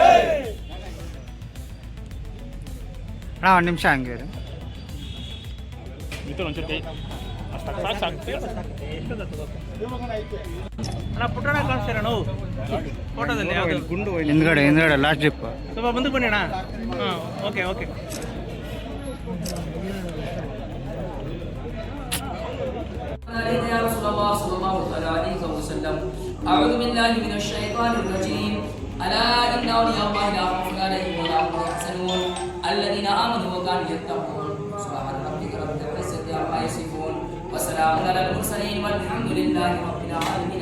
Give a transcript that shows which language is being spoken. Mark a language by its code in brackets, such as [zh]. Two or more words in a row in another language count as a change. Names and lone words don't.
[kn] ಒಂದು ನಿಮಿಷ ಹಂಗೆ ಪುಟ್ಟಣ ಕಾಣಿಸ್ತೀರ ನಾವು ಫೋಟೋದಲ್ಲಿ ಹಿಂದ್ಗಡೆ ಲಾಸ್ಟ್ ಜಿಪ್ ಸ್ವಲ್ಪ ಮುಂದಕ್ಕೆ ಬನ್ನಿ ಅಣ್ಣ ಹಾಂ [en] okay okay [ar] يا رسول الله صلى الله عليه وسلم أعوذ بالله من الشيطان الرجيم ألا إن أولياء الله لا خوف عليهم ولا هم يحزنون الذين آمنوا وكانوا يتقون سبحان ربك رب العزة عما يصفون وسلام على المرسلين والحمد لله رب العالمين.